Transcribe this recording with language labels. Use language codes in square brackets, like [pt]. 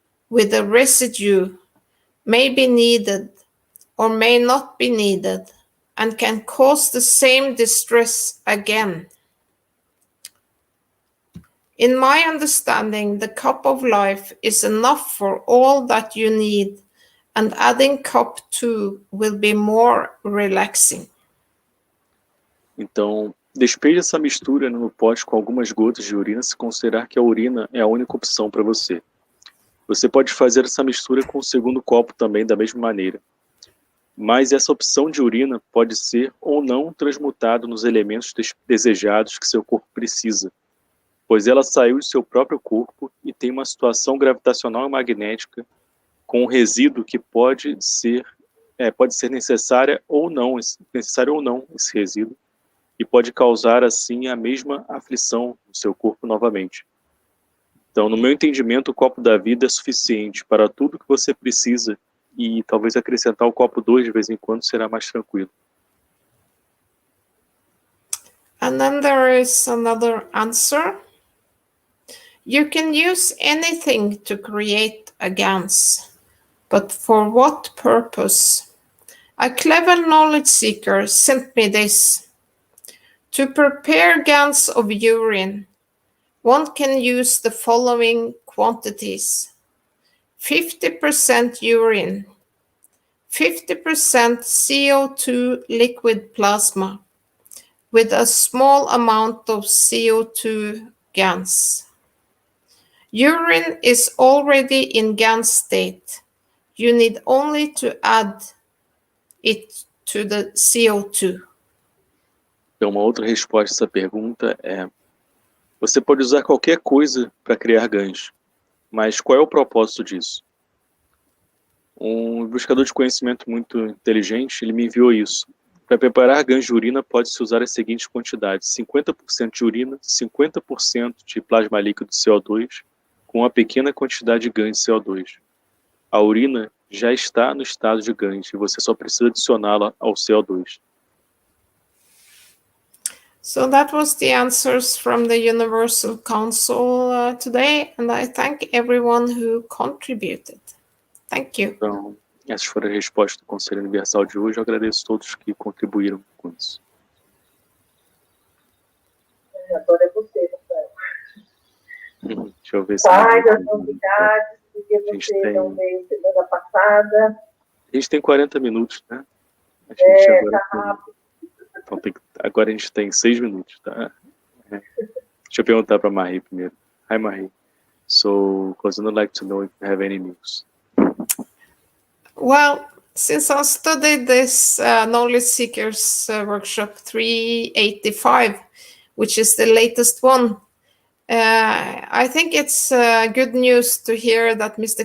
[en] with a residue may be needed or may not be needed and can cause the same distress again. In my understanding, the cup of life is enough for all that you need, and adding cup 2 will be more relaxing. [pt] Então, despeje essa mistura no pote com algumas gotas de urina se considerar que a urina é a única opção para você. Você pode fazer essa mistura com o segundo copo também da mesma maneira. Mas essa opção de urina pode ser ou não transmutada nos elementos desejados que seu corpo precisa, pois ela saiu de seu próprio corpo e tem uma situação gravitacional e magnética com um resíduo que pode ser necessário ou não esse resíduo, e pode causar, assim, a mesma aflição no seu corpo novamente. Então, no meu entendimento, o copo da vida é suficiente para tudo que você precisa, e talvez acrescentar o copo 2 de vez em quando será mais tranquilo. [en] And then there is another answer. You can use anything to create a GANS, but for what purpose? A clever knowledge seeker sent me this. To prepare GANs of urine, one can use the following quantities: 50% urine, 50% CO2 liquid plasma, with a small amount of CO2 GANs. Urine is already in GANS state. You need only to add it to the CO2. [pt] Então, uma outra resposta a essa pergunta é: você pode usar qualquer coisa para criar GANs, mas qual é o propósito disso? Um buscador de conhecimento muito inteligente, ele me enviou isso. Para preparar GANs de urina, pode-se usar as seguintes quantidades: 50% de urina, 50% de plasma líquido de CO2, com uma pequena quantidade de GANs de CO2. A urina já está no estado de GANs e você só precisa adicioná-la ao CO2. [en] So that was the answers from the Universal Council today, and I thank everyone who contributed. Thank you. [pt] Então, essas foram as respostas do Conselho Universal de hoje. Eu agradeço a todos que contribuíram com isso. Agora é você, Rafael. Deixa eu ver se... Quais as novidades, porque você não veio semana passada. A gente tem 40 minutos, né? Tá rápido. Então, agora a gente tem 6 minutos, tá? Deixa eu perguntar para a Marie primeiro. [en] Hi, Marie. So, because I'd like to know if you have any news. Well, since I studied this Knowledge Seekers Workshop 385, which is the latest one, I think it's good news to hear that Mr.